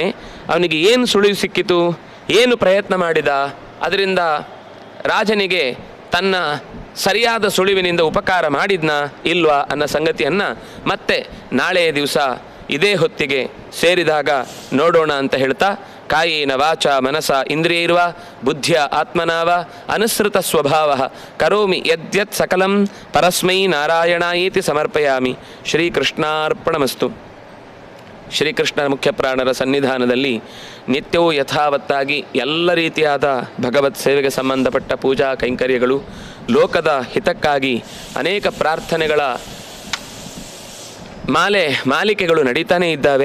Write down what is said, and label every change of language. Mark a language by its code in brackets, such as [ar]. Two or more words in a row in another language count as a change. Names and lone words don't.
[kn] ಅವನಿಗೆ ಏನು ಸುಳಿವು ಸಿಕ್ಕಿತು, ಏನು ಪ್ರಯತ್ನ ಮಾಡಿದ, ಅದರಿಂದ ರಾಜನಿಗೆ ತನ್ನ ಸರಿಯಾದ ಸುಳಿವಿನಿಂದ ಉಪಕಾರ ಮಾಡಿದ್ನಾ ಇಲ್ವಾ ಅನ್ನೋ ಸಂಗತಿಯನ್ನು ಮತ್ತೆ ನಾಳೆಯ ದಿವಸ ಇದೇ ಹೊತ್ತಿಗೆ ಸೇರಿದಾಗ ನೋಡೋಣ ಅಂತ ಹೇಳ್ತಾ, [sa] ಕಾಯೇನ ವಾಚ ಮನಸ ಇಂದ್ರಿಯೈರ್ವ ಬುದ್ಧಿಯ ಆತ್ಮನಾವ ಅನುಸೃತ ಸ್ವಭಾವ ಕರೋಮಿ ಯದ್ಯತ್ ಸಕಲಂ ಪರಸ್ಮೈ ನಾರಾಯಣಾಯೇತಿ ಸಮರ್ಪಯಾಮಿ. ಶ್ರೀಕೃಷ್ಣಾರ್ಪಣಮಸ್ತು. [kn] ಶ್ರೀಕೃಷ್ಣ ಮುಖ್ಯ ಪ್ರಾಣರ ಸನ್ನಿಧಾನದಲ್ಲಿ ನಿತ್ಯವೂ ಯಥಾವತ್ತಾಗಿ ಎಲ್ಲ ರೀತಿಯಾದ ಭಗವತ್ ಸೇವೆಗೆ ಸಂಬಂಧಪಟ್ಟ ಪೂಜಾ ಕೈಂಕರ್ಯಗಳು, ಲೋಕದ ಹಿತಕ್ಕಾಗಿ ಅನೇಕ ಪ್ರಾರ್ಥನೆಗಳ ಮಾಲಿಕೆಗಳು ನಡೀತಾನೇ ಇದ್ದಾವೆ.